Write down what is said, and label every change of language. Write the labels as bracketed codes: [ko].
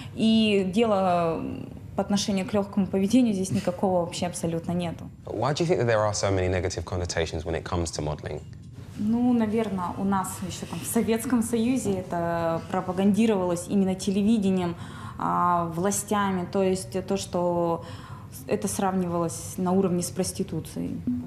[ru] И дело по отношению к легкому поведению здесь никакого вообще абсолютно нету. [en] Why do you think that there are so many negative connotations when it comes to modeling? [ru] Ну, наверное, у нас еще там в Советском Союзе это пропагандировалось именно телевидением, властями, то есть то, что это сравнивалось на уровне с проституцией.